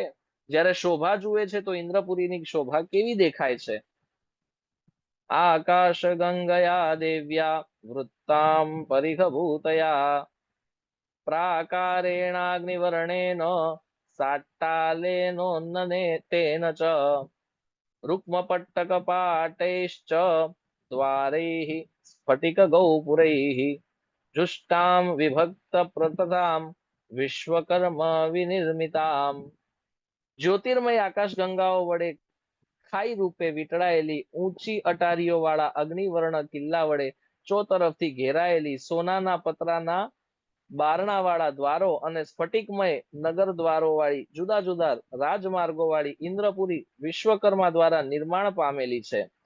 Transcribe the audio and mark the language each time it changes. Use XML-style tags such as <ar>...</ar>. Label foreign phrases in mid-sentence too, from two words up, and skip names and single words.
<gu>જ્યારે શોભા જુએ છે તો ઇન્દ્રપુરીની શોભા કેવી દેખાય છે?</gu> <sa>આકાશ ગંગયા દેવ્યા વૃત્તામ પરિખભૂતયા પ્રાકારેણાગ્નિવર્ણેન સાટ્ટાલેનોન્નને તેન ચ रुक्मपट्टकपाटैश्च द्वारैः स्फटिकगौपुरैः जुष्टां विभक्तप्रततां વિશ્વકર્મ વિનિર્મિતામ.</sa> <gu>જ્યોતિર્મય આકાશ ગંગાઓ વડે ખાઈ રૂપે વીંટળાયેલી ઊંચી અટારીઓ વાળા અગ્નિવર્ણ કિલ્લા વડે ચોતરફથી ઘેરાયેલી સોનાના પતરાના બારણા વાળા દ્વારો અને સ્ફટિકમય નગર દ્વારો વાળી જુદા જુદા રાજમાર્ગો વાળી ઇન્દ્રપુરી વિશ્વકર્મા દ્વારા નિર્માણ પામેલી છે.</gu>